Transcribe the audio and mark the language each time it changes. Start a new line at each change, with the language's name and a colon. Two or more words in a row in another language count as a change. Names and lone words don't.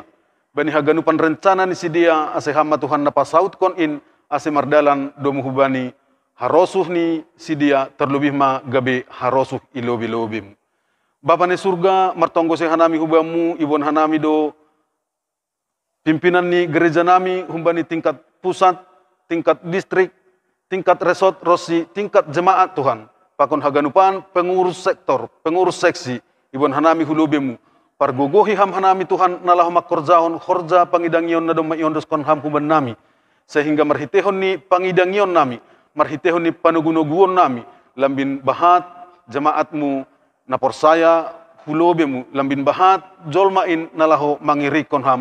Batak Simalungun: Bani haganupan rencana ni sidia ase hama Tuhan napasaut kon in ase mardalan domu hubani harosuh ni sidia terlebih ma gabe harosuh ilobi-lobim. Bapa ni surga martonggo se hanami hubamu ibon hanami do pimpinan ni gereja nami humbani
Indonesian: tingkat pusat, tingkat distrik, tingkat resort
Batak Simalungun: rosi,
Indonesian: tingkat jemaat Tuhan.
Batak Simalungun: Pakon haganupan
Indonesian: pengurus sektor, pengurus seksi,
Batak Simalungun: ibon hanami hulubemu. Pargogohi ham hanami Tuhan nalah makorjahon khorja pangidangion na dong maiondos kon ham huban nami. Sehingga marhitehon ni pangidangion nami, marhitehon ni panugunoguon nami, lambin bahat jemaatmu na porsaya hulubemu, lambin bahat jolmain nalaho mangirikon ham.